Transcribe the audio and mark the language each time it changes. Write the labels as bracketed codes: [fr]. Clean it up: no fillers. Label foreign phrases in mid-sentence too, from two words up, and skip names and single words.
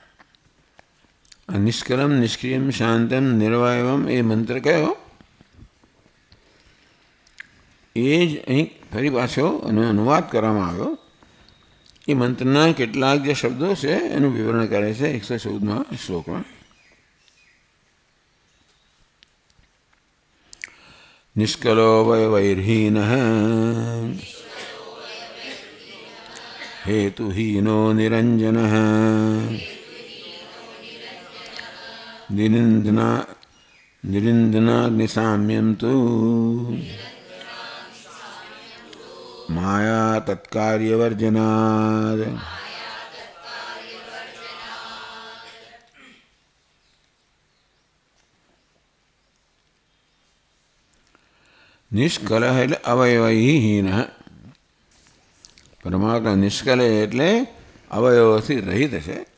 [sa] निष्कलम निष्क्रियम शांतम निर्वयवम [gu] એ મંત્ર કયો એ જ અહીં ફરી પાછો અનુવાદ કરવામાં આવ્યો. એ મંત્રના કેટલાક જે શબ્દો છે એનું વિવરણ કરે છે 114મા શ્લોકમાં. [sa] निष्कलो वैर्हीन हेतुहीनो निरंजनः निरिन्दनाग्निसाम्यं तु माया तत्कार्यवर्जनात्. [gu] નિષ્કલ એટલે અવયવહીન. પરમાત્મા નિષ્કલ એટલે અવયવોથી રહિત છે.